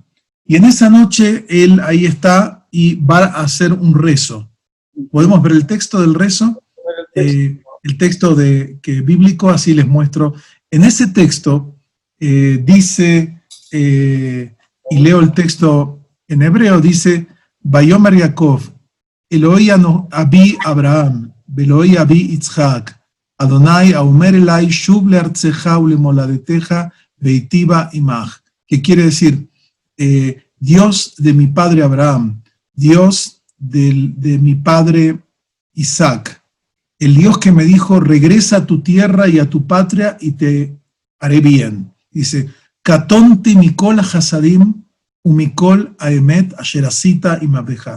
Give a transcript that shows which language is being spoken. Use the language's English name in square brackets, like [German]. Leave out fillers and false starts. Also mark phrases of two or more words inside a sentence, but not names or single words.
[Spanish] Y en esa noche él ahí está y va a hacer un rezo. ¿Podemos ver el texto del rezo? El texto bíblico, así les muestro. En ese texto dice, y leo el texto en hebreo, dice, [Hebrew] ויאמר יעקב אלוהי אבי אברהם אלוהי אבי יצחק אדוני האומר אלי שוב לארצך ולמולדתך ואיטיבה עמך. [Spanish] Que quiere decir, Dios de mi padre Abraham, Dios de mi padre Isaac, el Dios que me dijo, regresa a tu tierra y a tu patria y te haré bien. Dice, [Hebrew] קטנתי מכל החסדים ומכל האמת אשר עשית את עבדך.